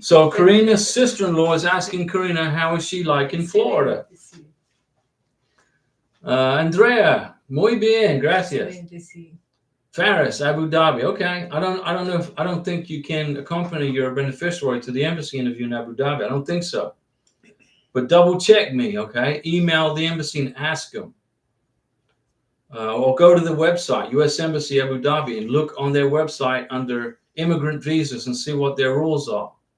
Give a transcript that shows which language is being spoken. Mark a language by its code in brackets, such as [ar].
[en] So Karina's sister-in-law is asking Karina, how is she like in Florida? [es] Andrea, muy bien, gracias. [en] Faris, Abu Dhabi. Okay, I don't think you can accompany your beneficiary to the embassy interview in Abu Dhabi. I don't think so. But double check me, okay? Email the embassy and ask them. Or go to the website, U.S. Embassy Abu Dhabi, and look on their website under immigrant visas and see what their rules are.